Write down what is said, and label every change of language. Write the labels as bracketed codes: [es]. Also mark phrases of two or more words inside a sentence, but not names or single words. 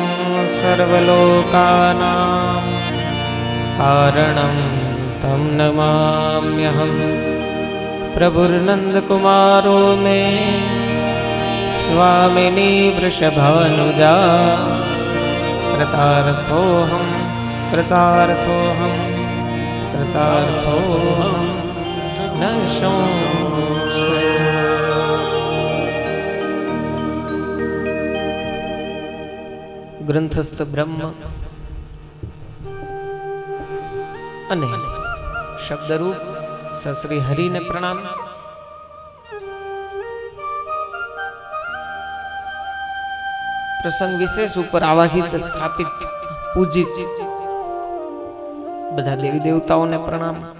[sa] सर्वलोकानां कारणं तं नमाम्यहं प्रभुर्नन्दकुमारो मे स्वामिनी वृषभानुजा कृतार्थोऽहं कृतार्थोऽहं कृतार्थोऽहं न संशय। [gu] ગ્રંથસ્થ બ્રહ્મ અને શબ્દરૂપ સશ્રી હરિને પ્રણામ. પ્રસંગ વિશેષ ઉપર આવાહિત સ્થાપિત પૂજિત બધા દેવી દેવતાઓને પ્રણામ.